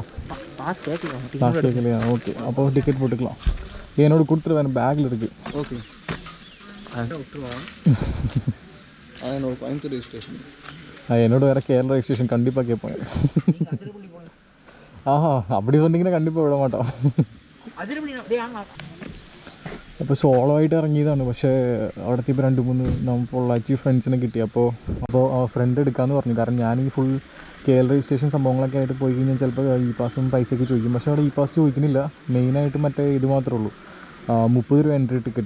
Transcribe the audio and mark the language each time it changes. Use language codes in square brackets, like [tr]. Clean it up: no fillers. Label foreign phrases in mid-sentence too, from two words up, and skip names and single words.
[ta] பாஸ் கேட்கலையா? ஓகே, அப்போ டிக்கெட் போட்டுக்கலாம். என்னோட கொடுத்துருவேன், பேக்கில் இருக்கு. ஓகே, என்னோட கோயம்புத்தூர் ரெஜிஸ்ட்ரேஷன். என்னோட வேறு கேரளா ரெஜிஸ்ட்ரேஷன் கண்டிப்பாக கேட்பாங்க. ஆஹா, அப்படி சொன்னீங்கன்னா கண்டிப்பாக விட மாட்டோம். [ml] അപ്പോൾ സോളോ ആയിട്ട് ഇറങ്ങിയതാണ്. പക്ഷേ അവിടുത്തെ ഇപ്പോൾ 2-3 പൊള്ളാച്ചി ഫ്രണ്ട്സിനെ കിട്ടി. അപ്പോൾ ഫ്രണ്ട് എടുക്കാമെന്ന് പറഞ്ഞു. കാരണം ഞാൻ ഈ ഫുൾ കേരള രജിസ്ട്രേഷൻ സംഭവങ്ങളൊക്കെ ആയിട്ട് പോയി കഴിഞ്ഞാൽ ചിലപ്പോൾ ഇ പാസും പൈസയൊക്കെ ചോദിക്കും. പക്ഷേ അവിടെ ഇ പാസ് ചോദിക്കുന്നില്ല. മെയിനായിട്ട് മറ്റേ ഇത് മാത്രമേ ഉള്ളൂ. 30 രൂപ എൻട്രി ടിക്കറ്റ്.